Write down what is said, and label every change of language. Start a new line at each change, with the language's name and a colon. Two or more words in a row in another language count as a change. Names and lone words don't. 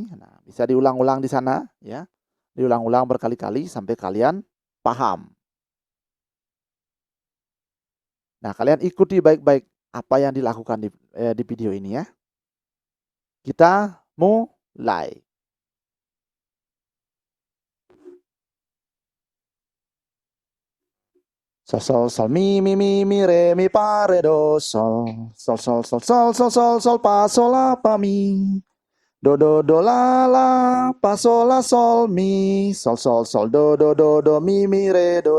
Indonesian: Nah, bisa diulang-ulang di sana ya. Diulang-ulang berkali-kali sampai kalian paham. Nah, kalian ikuti baik-baik apa yang dilakukan di video ini ya. Kita mulai. Sol sol sol mi re mi fa re do sol sol sol sol sol sol sol sol fa sol la fa mi Do la la, fa sol la sol mi, sol sol sol do mi re do